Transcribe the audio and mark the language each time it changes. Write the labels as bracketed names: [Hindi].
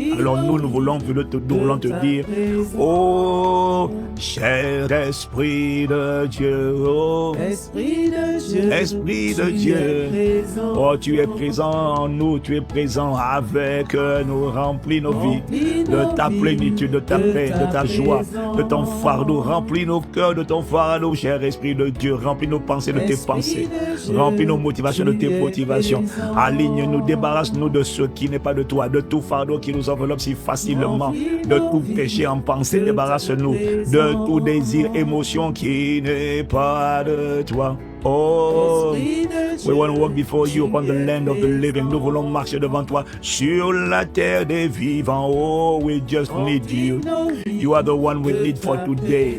[French] Alors nous voulons te dire, oh, cher Esprit de Dieu, oh, Esprit de Dieu, oh, tu es présent en nous, tu es présent avec nous, remplis nos vies de ta plénitude, de ta paix, de ta joie, de ton fardeau, remplis nos cœurs de ton fardeau, cher Esprit de Dieu, remplis nos pensées de tes pensées, remplis nos motivations de tes motivations, aligne-nous, débarrasse-nous de ce qui n'est pas de toi, de tout fardeau qui nous enveloppe si facilement, de tout péché en pensée, débarrasse-nous de tout désir, émotion qui n'est pas de toi. [English] Oh, we want to walk before you upon the land of the living. [French] Nous voulons marcher devant toi sur la terre des vivants. [English] Oh, we just need you. You are the one we need for today.